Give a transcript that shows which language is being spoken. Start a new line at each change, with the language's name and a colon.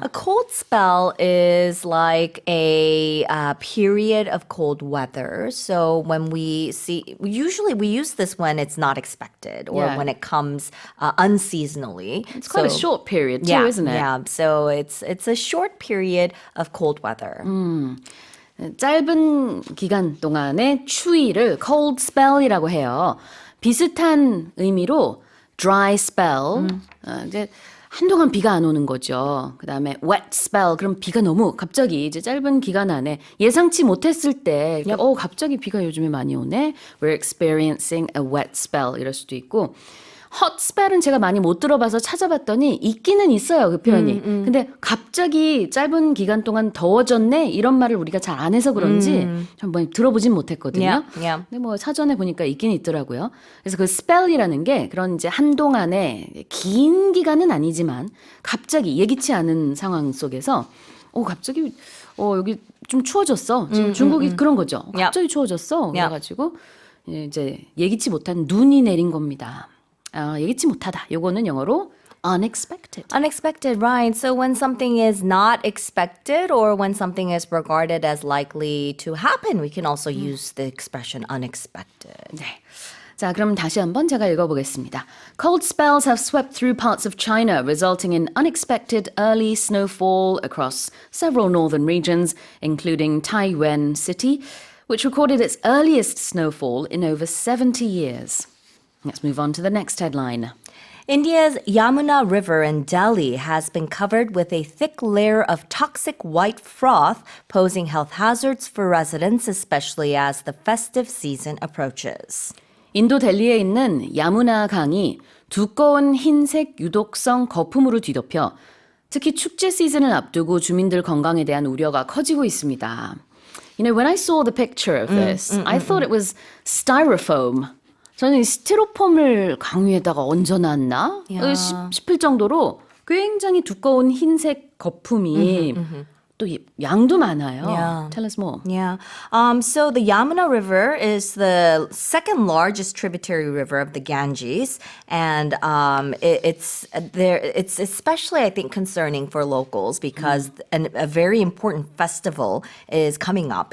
English: A cold spell is like a period of cold weather. So when usually we use this when it's not expected or when it comes unseasonally. It's quite a short period too, isn't it? Yeah, so it's a short period of cold weather.
Korean: 짧은 기간 동안의 추위를 cold spell이라고 해요. 비슷한 의미로 dry spell, 이제 한동안 비가 안 오는 거죠. 그 다음에 wet spell, 그럼 비가 너무 갑자기 이제 짧은 기간 안에 예상치 못했을 때 갑자기 비가 요즘에 많이 오네.
English: We're experiencing a wet spell
Korean: 이럴 수도 있고 hot spell은 제가 많이 못 들어봐서 찾아봤더니 있기는 있어요, 그 표현이. 근데 갑자기 짧은 기간 동안 더워졌네 이런 말을 우리가 잘 안 해서 그런지 좀 들어보진 못했거든요. 근데 뭐 사전에 보니까 있긴 있더라고요. 그래서 그 spell이라는 게 그런 이제 한동안에 긴 기간은 아니지만 갑자기 예기치 않은 상황 속에서 갑자기 여기 좀 추워졌어. 지금 중국이 그런 거죠. 갑자기 추워졌어. 그래가지고 이제 예기치 못한 눈이 내린 겁니다. 예기치 못하다. 요거는 영어로 unexpected.
English: Unexpected, right. So when something is not expected or when something is regarded as likely to happen, we can also use the expression unexpected.
Korean: 네. 자, 그럼 다시 한번 제가 읽어보겠습니다.
English: Cold spells have swept through parts of China, resulting in unexpected early snowfall across several northern regions, including Taiyuan City, which recorded its earliest snowfall in over 70 years. Let's move on to the next headline. India's Yamuna River in Delhi has been covered with a thick layer of toxic white froth, posing health hazards for residents, especially as the festive season approaches.
Korean: 인도 델리에 있는 야무나 강이 두꺼운 흰색 유독성 거품으로 뒤덮여 특히 축제 시즌을 앞두고 주민들 건강에 대한 우려가 커지고 있습니다.
English: You know, when I saw the picture of this, I thought it was styrofoam.
Korean: 저는 이 스티로폼을 강 위에다가 얹어놨나 싶을 정도로 굉장히 두꺼운 흰색 거품이 또 양도 많아요.
English: Tell us more. Yeah. So the Yamuna River is the second largest tributary river of the Ganges, and it's especially, I think, concerning for locals because a very important festival is coming up.